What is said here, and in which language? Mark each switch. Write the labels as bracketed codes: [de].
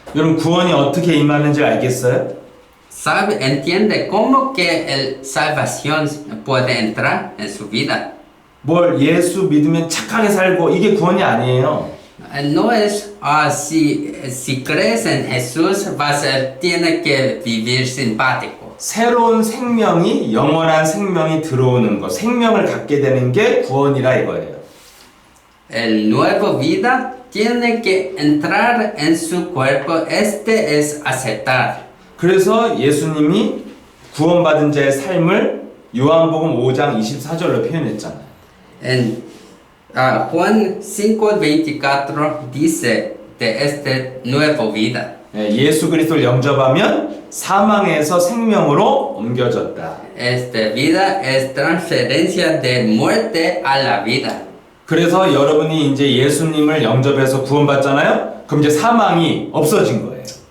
[ko] 여러분 구원이 어떻게 임하는지 알겠어요? [es] Entiende cómo que el salvación puede entrar en su vida. [ko] 뭘 예수 믿으면 착하게 살고 이게 구원이 아니에요. [es] No es si crees en Jesús tiene que vivir simpático. [ko] 새로운 생명이 영원한 생명이 들어오는 것, 생명을 갖게 되는 게 구원이라 이거예요. [es] El nuevo vida tiene que entrar en su cuerpo. Este es aceptar. [ko] 그래서 예수님이 구원받은 자의 삶을 요한복음 5장 24절로 표현했잖아요. [es] En Juan 5:24 dice de este nuevo vida. [ko] 예수 그리스도를 영접하면 사망에서 생명으로 옮겨졌다. [es] Esta vida es transferencia de muerte a la vida. [ko] 그래서 여러분이 이제 예수님을 영접해서 구원받잖아요. 그럼 이제 사망이 없어진 거예요.